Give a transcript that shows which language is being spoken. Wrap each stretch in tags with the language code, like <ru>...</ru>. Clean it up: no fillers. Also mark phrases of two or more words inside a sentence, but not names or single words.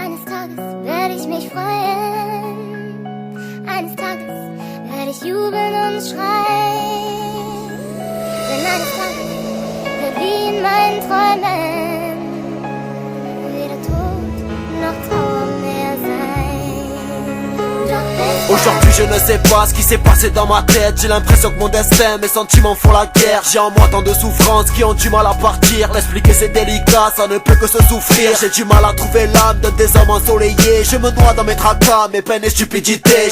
<de>Tages werde ich mich freuen. Eines Tages werde ich jubeln und schreien. Denn eines Tages wird wie in meinen Träumen weder Tod noch Trauer mehr sein. Doch</de> <fr>aujourd'hui je ne sais pas ce qui s'est passé dans ma tête. J'ai l'impression que mon destin, mes sentiments font la guerre. J'ai en moi tant de souffrances qui ont du mal à partir. L'expliquer c'est délicat, ça ne peut que se souffrir. J'ai du mal à trouver l'âme d'un des hommes ensoleillés. Je me noie dans mes tracas, mes peines et stupidités.</fr>